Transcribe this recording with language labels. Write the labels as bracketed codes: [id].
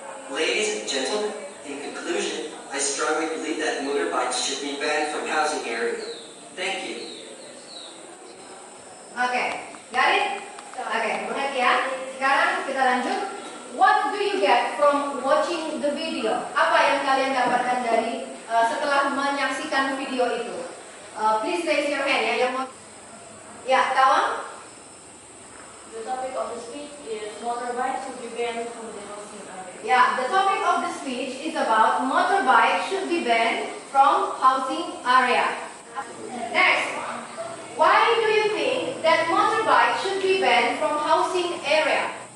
[en] Ladies and gentlemen, in conclusion, I strongly believe that motorbikes should be banned from housing area. Thank you. [id] Oke, [en] got it? [id] Oke, mengerti ya? Sekarang kita lanjut. [en] What do you get from watching the video? [id] Apa yang kalian dapatkan dari setelah menyaksikan video itu? [en] Please raise your hand ya. [id] Yang mau? [en] Ya, Tawang? The topic of the speech is motorbikes should be banned from the housing area. Yeah, the topic of the speech is about motorbike should be banned from housing area. Next, why do you think that motorbike should be banned from housing area?